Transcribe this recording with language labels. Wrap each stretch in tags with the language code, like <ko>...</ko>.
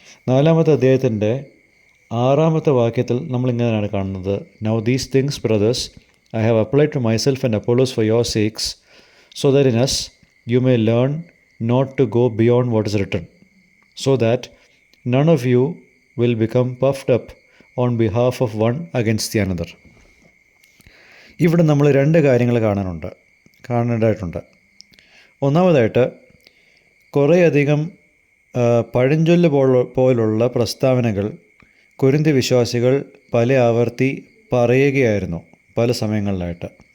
<ml>4-ാമത്തെ അധ്യായത്തിൻ്റെ 6-ാമത്തെ വാക്യത്തിൽ നമ്മളിങ്ങനെയാണ് കാണുന്നത്.</ml> <en>"Now these things, brothers, I have applied to myself and Apollos for your sakes, so that in us you may learn not to go beyond what is written, so that none of you will become puffed up on behalf of one against the another."</en> <ml>ഇവിടെ നമ്മൾ 2 കാര്യങ്ങൾ കാണേണ്ടതായിട്ടുണ്ട്. ഒന്നാമതായിട്ട്, കുറേയധികം പഴഞ്ചൊല്ല് പോലുള്ള പ്രസ്താവനകൾ കൊരിന്ത്യ വിശ്വാസികൾ പല ആവർത്തി പറയുകയായിരുന്നു പല സമയങ്ങളിലായിട്ട്.</ml>